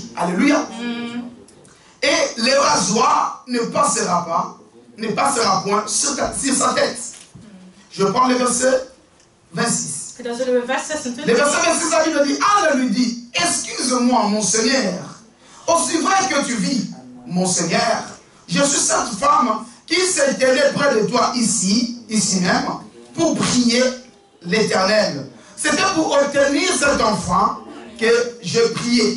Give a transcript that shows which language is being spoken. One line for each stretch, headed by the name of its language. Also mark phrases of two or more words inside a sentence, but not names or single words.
French: Alléluia. Et le rasoir ne passera point sur sa tête. Je prends le verset 26.
Dutch: Dan zullen we vers 26.
French: Le verset 26, la Bible dit, Anne lui dit: excuse-moi, mon Seigneur, aussi vrai que tu vis, mon Seigneur, je suis cette femme qui s'est tenue près de toi ici même, pour prier l'Éternel. C'était pour obtenir cet enfant que je priais.